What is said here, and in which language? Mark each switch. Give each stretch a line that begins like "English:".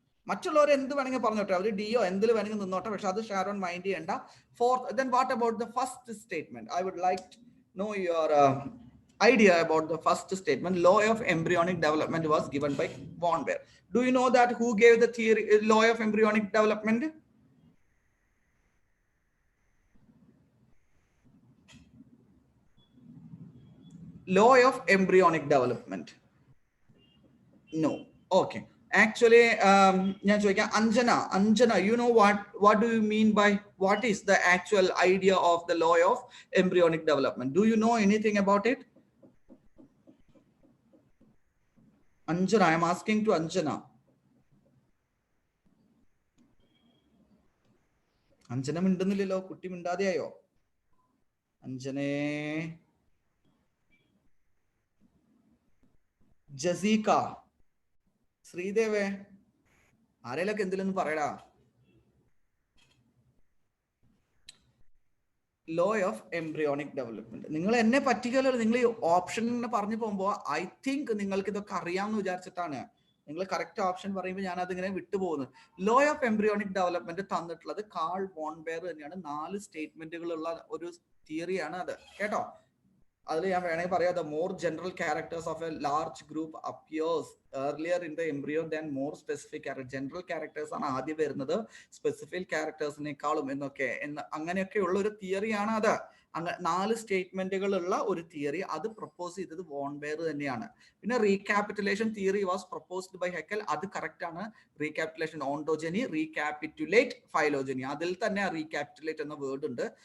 Malayalam: മറ്റുള്ളവർ എന്ത് വേണമെങ്കിൽ പറഞ്ഞോട്ടെ, അവർ ഡിയോ എന്തിൽ വേണമെങ്കിൽ നിന്നോട്ടെ, പക്ഷെ അത് ഷാരോൺ മൈൻഡ് ചെയ്യണ്ട.
English: Then what about the first statement? I would like to know your idea about the first statement. Law of embryonic development was given by von Baer. Do you know that who gave the theory, law of embryonic development? Law of embryonic development. No. Okay. Actually,
Malayalam: ഞാൻ ചോദിക്കാം,
English: Anjana, you know what do you mean by, what is the actual idea of the law of embryonic development? Do you know anything about it? Anjana, I am asking to Anjana.
Malayalam: Anjana മിണ്ടുന്നില്ലല്ലോ, കുട്ടി മിണ്ടാതെയായോ? അഞ്ജനേ, ജസീക, ശ്രീദേവേ, ആരെയൊക്കെ എന്തിലൊന്നും പറയടാ. Law of embryonic development. നിങ്ങൾ എന്നെ പറ്റിക്കല്ലോ, നിങ്ങൾ ഈ option പറഞ്ഞു പോകുമ്പോൾ I think നിങ്ങൾക്ക് ഇതൊക്കെ അറിയാമെന്ന് വിചാരിച്ചിട്ടാണ് നിങ്ങൾ കറക്റ്റ് ഓപ്ഷൻ പറയുമ്പോൾ ഞാൻ അതിങ്ങനെ വിട്ടുപോകുന്നത്. ലോ ഓഫ് എംബ്രിയോണിക് ഡെവലപ്മെന്റ് തന്നിട്ടുള്ളത് കാൾ വോൺ ബെയർ തന്നെയാണ്. 4 സ്റ്റേറ്റ്മെന്റുകളുള്ള ഒരു തിയറിയാണ് അത് കേട്ടോ. അതിൽ ഞാൻ വേണമെങ്കിൽ പറയാം,
English: the more general characters of a large group appears earlier in the embryo than more specific characters.
Malayalam: General characters ആണ് ആദ്യം വരുന്നത് സ്പെസിഫിക് ക്യാരക്ടേഴ്സിനേക്കാളും എന്നൊക്കെ അങ്ങനെയൊക്കെയുള്ള ഒരു തിയറിയാണ് അത്. 4 സ്റ്റേറ്റ്മെന്റുകളുള്ള ഒരു തിയറി, അത് പ്രപ്പോസ് ചെയ്തത് വോൺ ബെയർ തന്നെയാണ്.
English: പിന്നെ recapitulation theory was proposed by Haeckel.
Malayalam: അത് കറക്റ്റ് ആണ്. റീക്യാപിറ്റുലേഷൻ, ഓണ്ടോജനി, റീക്യാപിറ്റുലേറ്റ്, ഫൈലോജനി, അതിൽ തന്നെ റീക്യാപിറ്റുലേറ്റ് എന്ന വേർഡ് ഉണ്ട്.